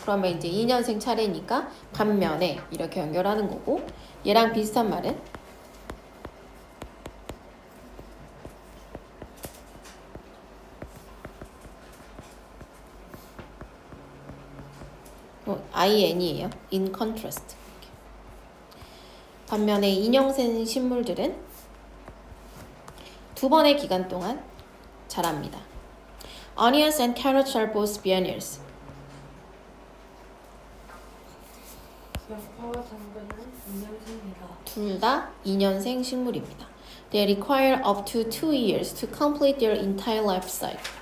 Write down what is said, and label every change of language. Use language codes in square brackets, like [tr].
[ko] 그러면 이제 2년생 차례니까 반면에 이렇게 연결하는 거고 얘랑 비슷한 말은 IN이에요. [en] In contrast. [ko] 반면에 2년생 식물들은 두 번의 기간 동안 자랍니다. [en] Onions and carrots are both biennials. [ko] 양파와 당근은 2년생이다. 둘 다 2년생 식물입니다. [en] They require up to 2 years to complete their entire life cycle.